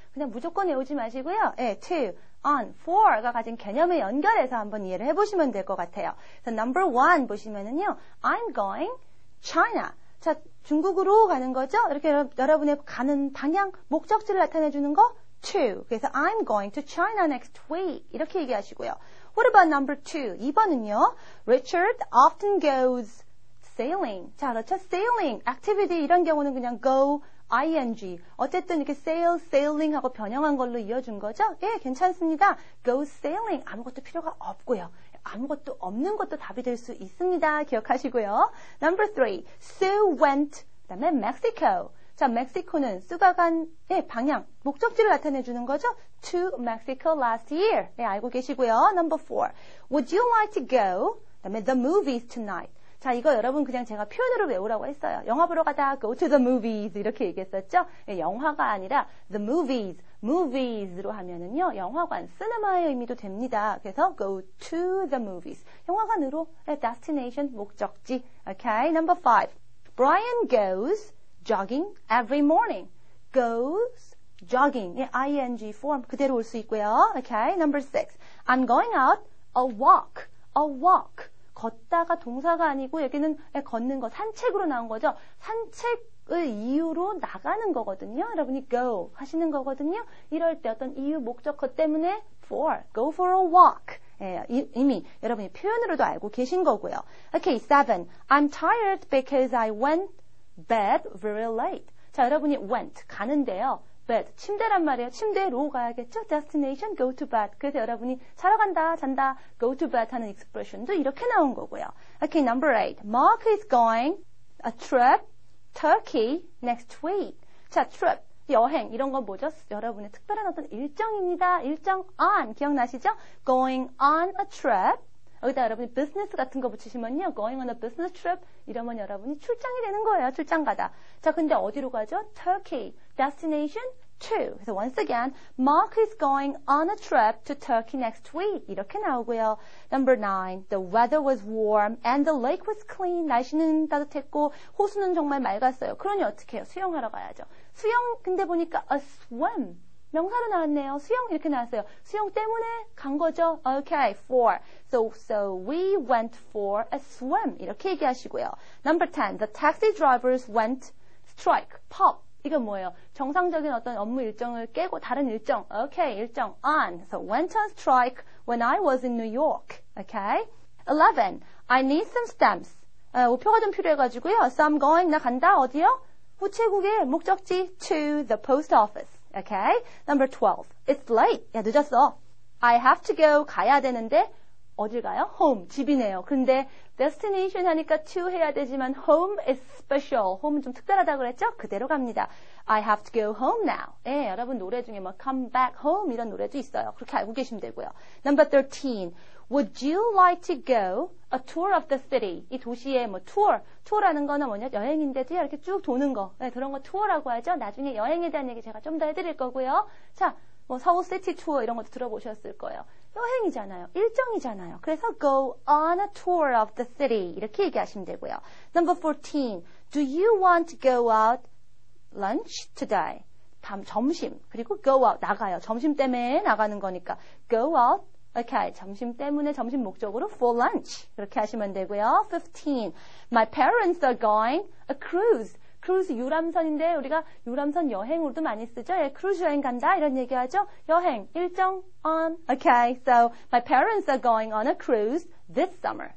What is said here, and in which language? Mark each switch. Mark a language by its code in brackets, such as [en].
[ko] 그냥 무조건 외우지 마시고요. to, on, for가 가진 개념에 연결해서 한번 이해를 해보시면 될 것 같아요. 그래서 number 1 보시면은요. [en] I'm going China. [ko] 자, 중국으로 가는 거죠? 이렇게 여러분의 가는 방향, 목적지를 나타내주는 거 to. [en] 그래서 I'm going to China next week. [ko] 이렇게 얘기하시고요. [en] What about number 2? [ko] 2번은요. [en] Richard often goes sailing. [ko] 자, 그렇죠? sailing, activity 이런 경우는 그냥 go, ing. 어쨌든 이렇게 sail, sailing 하고 변형한 걸로 이어준 거죠? 예, 괜찮습니다. go sailing. 아무것도 필요가 없고요. 아무것도 없는 것도 답이 될 수 있습니다. 기억하시고요. [en] Number 3. Sue went. [ko] 그다음에 Mexico. 자, 멕시코는 수가 간 방향, 목적지를 나타내 주는 거죠. [en] To Mexico last year. [ko] 네, 알고 계시고요. [en] Number 4. Would you like to go? 그다음에 the movies tonight. [ko] 자, 이거 여러분 그냥 제가 표현으로 외우라고 했어요. 영화 보러 가다 go to the movies 이렇게 얘기했었죠. 네, 영화가 아니라 the movies. movies로 하면은요, 영화관, 시네마의 의미도 됩니다. [en] 그래서 go to the movies. [ko] 영화관으로, destination, 목적지. [en] Okay, number 5. Brian goes jogging every morning. goes jogging. [ko] ing form 그대로 올 수 있고요. [en] Okay, number 6. I'm going out a walk. a walk. [ko] 걷다가 동사가 아니고 여기는 걷는 거, 산책으로 나온 거죠. 산책을 이유로 나가는 거거든요. 여러분이 go 하시는 거거든요. 이럴 때 어떤 이유, 목적어 때문에 for, go for a walk. 이미 여러분이 표현으로도 알고 계신 거고요. [en] Okay, 7. I'm tired because I went bed very late. [ko] 자, 여러분이 went, 가는데요. bed, 침대란 말이에요. 침대로 가야겠죠? [en] destination, go to bed. [ko] 그래서 여러분이 자러 간다, 잔다, go to bed 하는 expression도 이렇게 나온 거고요. [en] Okay, number 8. Mark is going a trip Turkey next week. [ko] 자, trip, 여행, 이런 건 뭐죠? 여러분의 특별한 어떤 일정입니다. 일정 on, 기억나시죠? [en] Going on a trip. [ko] 여기다 여러분이 business 같은 거 붙이시면요. going on a business trip 이러면 여러분이 출장이 되는 거예요. 출장 가다. 자, 근데 어디로 가죠? Turkey. destination to. [en] 그래서 once again, Mark is going on a trip to Turkey next week. [ko] 이렇게 나오고요. Number 9. [en] The weather was warm and the lake was clean. [ko] 날씨는 따뜻했고 호수는 정말 맑았어요. 그러니 어떻게 해요? 수영하러 가야죠. 수영 근데 보니까 a swim. 명사로 나왔네요. 수영 이렇게 나왔어요. 수영 때문에 간 거죠. Okay, for. [en] So we went for a swim. [ko] 이렇게 얘기하시고요. [en] Number 10. [ko] The taxi drivers went strike. pop. 이건 뭐예요? 정상적인 어떤 업무 일정을 깨고 다른 일정. Okay, 일정 on. [en] So went on strike when I was in New York. Okay. 11. I need some stamps. [ko] 우표가 좀 필요해가지고요. [en] So I'm going. [ko] 나 간다. 어디요? 우체국의 목적지 to the post office. [en] Okay. Number 12. It's late. [ko] 야, 늦었어. [en] I have to go. [ko] 가야 되는데 어딜 가요? home. 집이네요. [en] 근데 destination 하니까 to 해야 되지만 home is special. [ko] home은 좀 특별하다고 그랬죠? 그대로 갑니다. [en] I have to go home now. [ko] 예, 여러분 노래 중에 뭐 come back home 이런 노래도 있어요. 그렇게 알고 계시면 되고요. [en] Number 13. Would you like to go a tour of the city? [ko] 이 도시의 뭐 투어라는 거는 뭐냐? 여행인데도 이렇게 쭉 도는 거. 네, 그런 거 투어라고 하죠. 나중에 여행에 대한 얘기 제가 좀 더 해드릴 거고요. 자, 뭐 서울 시티 투어 이런 것도 들어보셨을 거예요. 여행이잖아요. 일정이잖아요. [en] 그래서 go on a tour of the city [ko] 이렇게 얘기하시면 되고요. [en] Number 14. Do you want to go out lunch today? [ko] 점심. 그리고 go out 나가요. 점심 때문에 나가는 거니까 go out. Okay, 점심 때문에 점심 목적으로 for lunch 그렇게 하시면 되고요. [en] 15. My parents are going a cruise. [ko] 크루즈 유람선인데 우리가 유람선 여행으로도 많이 쓰죠. 예, 크루즈 여행 간다 이런 얘기하죠. 여행 일정 on. [en] Okay, so my parents are going on a cruise this summer.